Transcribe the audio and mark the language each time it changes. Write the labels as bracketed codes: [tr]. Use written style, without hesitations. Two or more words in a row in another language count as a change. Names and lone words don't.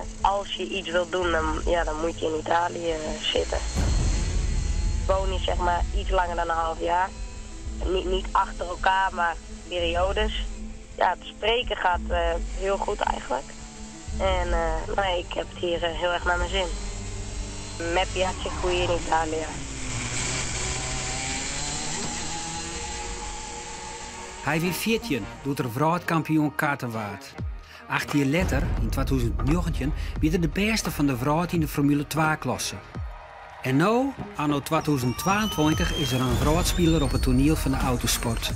[nl] Als je iets wilt doen, dan moet je in Italië zitten. Woon je zeg maar iets langer dan een half jaar. Niet achter elkaar, maar periodes. Ja, het spreken gaat heel goed eigenlijk. En nee, ik heb het hier heel erg naar mijn zin. [it] Me piace qui in Italië. [nl] Hij weer 14 doet er wereldkampioen kartenwaard. 8 jaar later, in 2019, werd hij de beste van de wereld in de Formule 2-klasse. En nu, anno 2022, is er een wereldspeler op het toneel van de autosport.